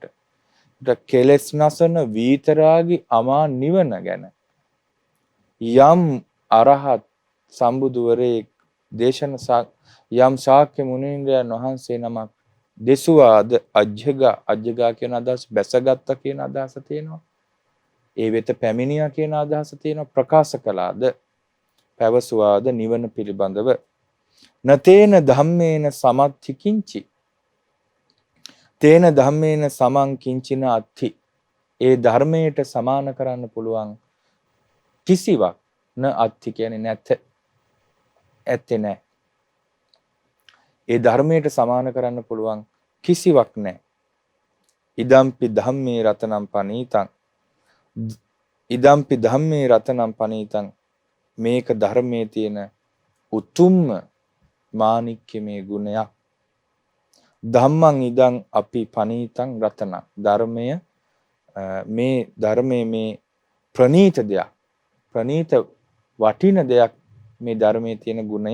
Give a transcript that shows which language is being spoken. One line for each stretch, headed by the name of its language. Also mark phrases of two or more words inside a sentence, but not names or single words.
Sinhala: කෙලෙස් නසන විතරාගි අමා නිවන ගැන යම් අරහත් සම්බුදුවරේ දේශන යම් ශාක්‍ය මුනීන්ද්‍රයන් වහන්සේ නමක් දෙසුවාද අජ්ජගා කියන අදහස බැසගත්ත කියන අදහස තියෙනවා. ඒ වෙත පැමිණියා කියන අදහස තියෙනවා. ප්‍රකාශ කළාද පැවසුවාද නිවන පිළිබඳව
Pali: නතේන ධම්මේන සමත්ති කිංචි තේන ධම්මේන සමං කිංචින අත්ථි.
Sinhala: ඒ ධර්මයට සමාන කරන්න පුළුවන් කිසිවක්
Pali: න අත්ථි
Sinhala: කියන්නේ නැත. ඇත්තේ නැහැ. ඒ ධර්මයට සමාන කරන්න පුළුවන් කිසිවක් නැහැ.
Pali: ඉදම්පි ධම්මේ රතනම් පනීතං ඉදම්පි ධම්මේ රතනම් පනීතං.
Sinhala: මේක ධර්මයේ තියෙන උතුම්ම මාණික්‍යමේ ගුණයක්.
Pali: ධම්මං ඉදං අපි පනීතං රතනං.
Sinhala: ධර්මය මේ ධර්මයේ මේ ප්‍රනීත දෙයක් ප්‍රනීත වටින දෙයක් මේ ධර්මයේ තියෙන ගුණය.